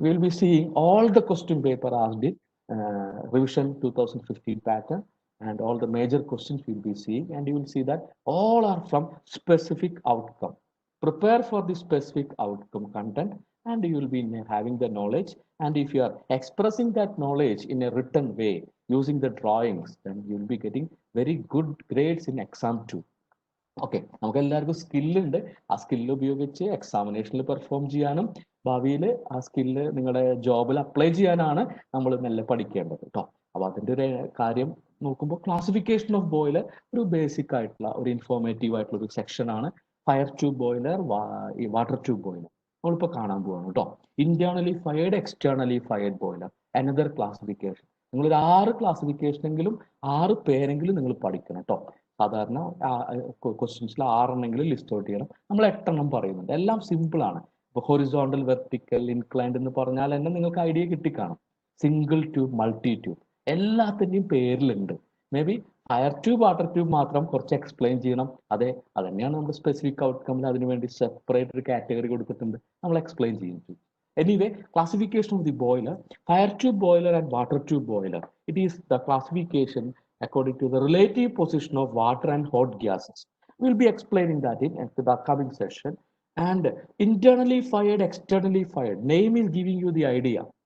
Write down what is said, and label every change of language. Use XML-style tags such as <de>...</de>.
<en>We will be seeing all the question paper asked in revision 2015 pattern, and all the major questions we will be seeing, and you will see that all are from specific outcome. Prepare for the specific outcome content, and you will be having the knowledge. And if you are expressing that knowledge in a written way using the drawings, then you will be getting very good grades in exam 2.</en> <ml>Okay, നമുക്ക് എല്ലാവർക്കും സ്കില്ലുണ്ട്. ആ skill ഉപയോഗിച്ച് എക്സാമിനേഷനിൽ perform ചെയ്യാനും ഭാവിയിൽ ആ skill നിങ്ങളുടെ ജോബിൽ apply ചെയ്യാനാണ് നമ്മൾ നല്ല പഠിക്കേണ്ടത് കേട്ടോ. അപ്പൊ അതിന്റെ ഒരു കാര്യം നോക്കുമ്പോൾ ക്ലാസിഫിക്കേഷൻ ഓഫ് ബോയിലർ ഒരു ബേസിക് ആയിട്ടുള്ള ഒരു ഇൻഫോർമേറ്റീവ് ആയിട്ടുള്ള ഒരു സെക്ഷൻ ആണ്. Fire tube boiler, water tube boiler നമ്മളിപ്പോൾ കാണാൻ പോവാണ് കേട്ടോ. Internally fired, externally fired boiler, another classification. നിങ്ങളൊരു 6 ക്ലാസിഫിക്കേഷനെങ്കിലും 6 പേരെങ്കിലും നിങ്ങൾ പഠിക്കണം കേട്ടോ. സാധാരണ ക്വസ്റ്റ്യൻസിൽ 6 എണ്ണെങ്കിലും ലിസ്റ്റ് ഔട്ട് ചെയ്യണം. നമ്മൾ 8 എണ്ണം പറയുന്നുണ്ട്. എല്ലാം സിമ്പിൾ ആണ്. ഇപ്പൊ ഹൊറിസോണ്ടൽ, വെർട്ടിക്കൽ, ഇൻക്ലൈൻഡ് എന്ന് പറഞ്ഞാൽ തന്നെ നിങ്ങൾക്ക് idea കിട്ടിക്കാണും. Single tube, multi tube എല്ലാത്തിൻ്റെയും പേരിലുണ്ട്. May be fire tube, water tube മാത്രം കുറച്ച് എക്സ്പ്ലെയിൻ ചെയ്യണം. അതന്നെയാണ് നമ്മുടെ സ്പെസിഫിക് ഔട്ട്കമിൽ അതിനുവേണ്ടി സെപ്പറേറ്റ് ഒരു കാറ്റഗറി കൊടുത്തിട്ടുണ്ട്, നമ്മൾ എക്സ്പ്ലെയിൻ ചെയ്യും.</ml> <en>Anyway, classification of the boiler, fire tube boiler and water tube boiler. It is the classification according to the relative position of water and hot gases. We'll be explaining that in the upcoming session. And internally fired, externally fired, name is giving you the idea.</en>